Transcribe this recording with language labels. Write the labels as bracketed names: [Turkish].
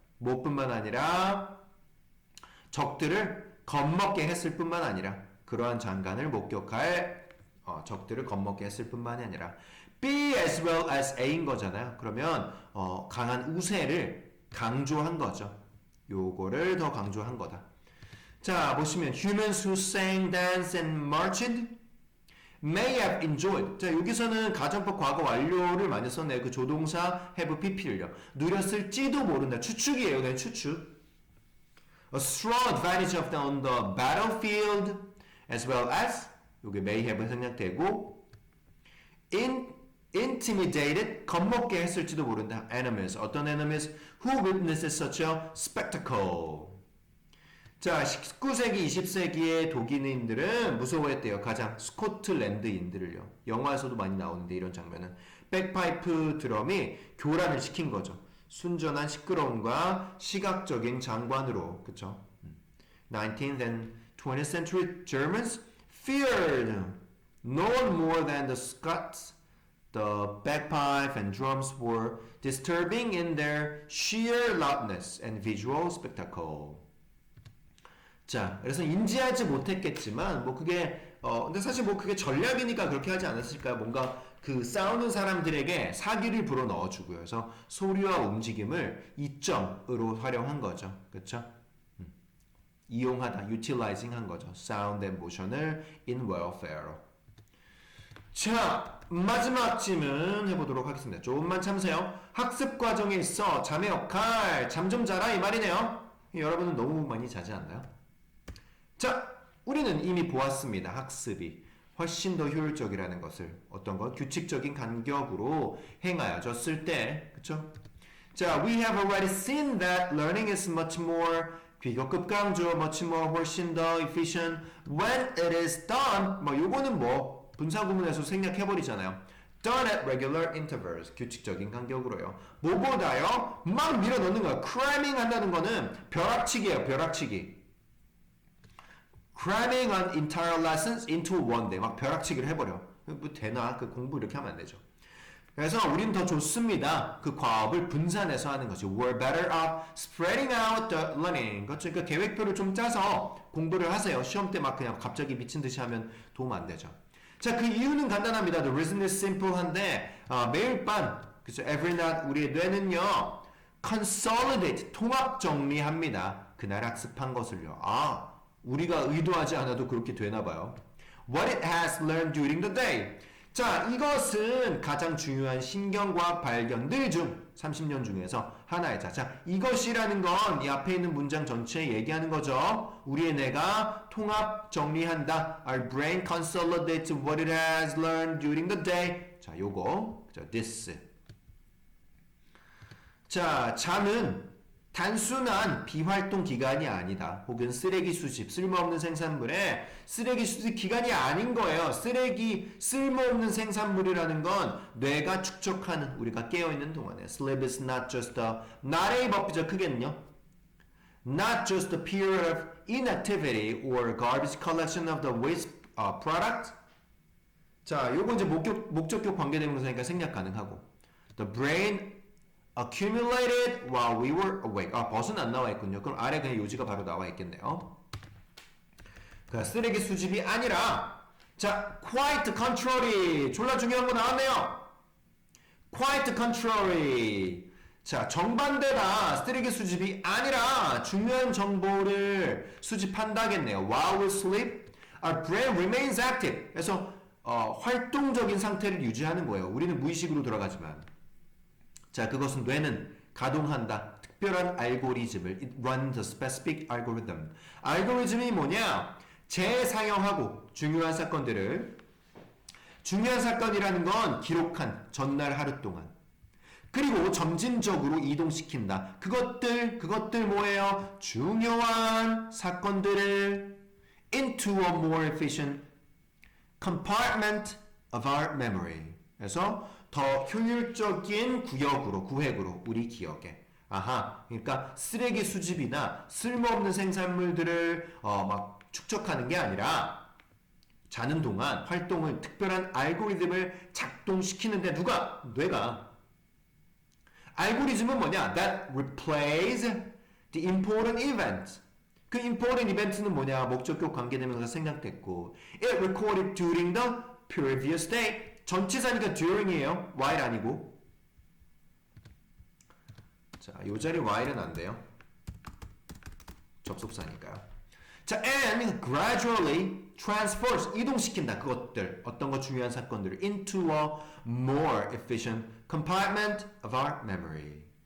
[Korean] 무엇뿐만 아니라 적들을 겁먹게 했을 뿐만 아니라 그러한 장관을 목격할 적들을 겁먹게 했을 뿐만이 아니라 [English] B as well as A [Korean] 인 거잖아요. 그러면 강한 우세를 강조한 거죠. 요거를 더 강조한 거다. 자, 보시면 [English] humans who sang, danced and marched may have enjoyed. [Korean] 자, 여기서는 가정법 과거 완료를 많이 썼네요. 그 조동사 have pp를요. 누렸을지도 모른다. 추측이에요. 그냥 추측. [English] A strong advantage of on the battlefield as well as [Korean] 요게 [English] may have [Korean] 생략되고 [English] intimidated [Korean] 겁먹게 했을지도 모른다. [English] enemies [Korean] 어떤 [English] enemies who witnesses such a spectacle. [Korean] 자, 19세기, 20세기의 독일인들은 무서워했대요. 가장 스코틀랜드인들을요. 영화에서도 많이 나오는데 이런 장면은 백파이프 드럼이 교란을 시킨 거죠. 순전한 시끄러움과 시각적인 장관으로. 그쵸? [English] 19th and 20th century Germans feared no one more than the Scots. The bagpipe and drums were disturbing in their sheer loudness and visual spectacle. [Korean] 자, 그래서 인지하지 못했겠지만 근데 사실 그게 전략이니까 그렇게 하지 않았을까요? 뭔가 그 싸우는 사람들에게 사기를 불어 넣어주고요. 그래서 소리와 움직임을 이점으로 활용한 거죠. 그렇죠? 이용하다, utilizing 한 거죠. [English] Sound and motion을 in warfare로. [Korean] 자, 마지막 질문 해보도록 하겠습니다. 조금만 참으세요. 학습 과정에 있어 자매 역할, 잠 좀 자라 이 말이네요. 여러분은 너무 많이 자지 않나요? 자, 우리는 이미 보았습니다. 학습이 훨씬 더 효율적이라는 것을 어떤 것? 규칙적인 간격으로 행하여졌을 때, 그쵸? [English] 자, we have already seen that learning is much more [Korean] 비교급 강조, [English] much more [Korean] 훨씬 더 [English] efficient when it is done. [Korean] 요거는 분사구문에서 생략해버리잖아요. [English] Done at regular intervals. [Korean] 규칙적인 간격으로요. 뭐보다요? 막 밀어넣는 거야. cramming 한다는 거는 벼락치기예요. 벼락치기. [English] cramming an entire lessons into one day. [Korean] 막 벼락치기를 해버려. 뭐 되나? 그 공부 이렇게 하면 안 되죠. 그래서 우리는 더 좋습니다. 그 과업을 분산해서 하는 거지. [English] We're better off spreading out the learning. [Korean] 그렇죠. 그러니까 계획표를 좀 짜서 공부를 하세요. 시험 때 막 그냥 갑자기 미친 듯이 하면 도움 안 되죠. 자, 그 이유는 간단합니다. [English] The reason is simple [Korean] 한데 매일 밤, 그렇죠. [English] Every night [Korean] 우리의 뇌는요, consolidate, 통합 정리합니다. 그날 학습한 것을요. 우리가 의도하지 않아도 그렇게 되나 봐요. [English] What it has learned during the day. [Korean] 자, 이것은 가장 중요한 신경과학 발견들 중 30년 중에서 하나이자. 자, 이것이라는 건 이 앞에 있는 문장 전체에 얘기하는 거죠. 우리의 뇌가 통합 정리한다. [English] Our brain consolidates what it has learned during the day. [Korean] 자, 요거. 자, this. 자, 잠은 단순한 비활동 기간이 아니다. 혹은 쓰레기 수집, 쓸모없는 생산물의 쓰레기 수집 기간이 아닌 거예요. 쓸모없는 생산물이라는 건 뇌가 축적하는, 우리가 깨어있는 동안에. [English] Sleep is not just not a [Korean] 법이죠. 크게는요. [English] Not just a period of inactivity or garbage collection of the waste product. [Korean] 자, 요거 이제 목적격 관계대명사니까 생략 가능하고. [English] The brain accumulated while we were awake. [Korean] 벗은 안 나와 있군요. 그럼 아래 그냥 요지가 바로 나와 있겠네요. 그 쓰레기 수집이 아니라, 자, [English] quite contrary. [Korean] 졸라 중요한 거 나왔네요. [English] quite contrary. [Korean] 자, 정반대다. 쓰레기 수집이 아니라 중요한 정보를 수집한다겠네요. [English] While we sleep, our brain remains active. [Korean] 그래서 활동적인 상태를 유지하는 거예요. 우리는 무의식으로 돌아가지만. 자, 그것은 뇌는 가동한다. 특별한 알고리즘을. [English] It runs a specific algorithm. [Korean] 알고리즘이 뭐냐? 재상영하고 중요한 사건들을, 중요한 사건이라는 건 기록한 전날 하루 동안, 그리고 점진적으로 이동시킨다. 그것들 뭐예요? 중요한 사건들을 [English] into a more efficient compartment of our memory. [Korean] 그래서 더 효율적인 구획으로 우리 기억에. 그러니까 쓰레기 수집이나 쓸모없는 생산물들을 막 축적하는 게 아니라 자는 동안 활동을, 특별한 알고리즘을 작동시키는데 누가? 뇌가. 알고리즘은 뭐냐? [English] That replays the important event. [Korean] 그 important event는 뭐냐? 목적격 관계대명사 생략됐고, [English] it recorded during the previous day. [Korean] 전치사니까 during이에요. while 아니고. 자, 요 자리 while은 안 돼요. 접속사니까요. [English] 자, and gradually transfers, [Korean] 이동시킨다. 그것들, 어떤 거 중요한 사건들을 [English] into a more efficient compartment of our memory.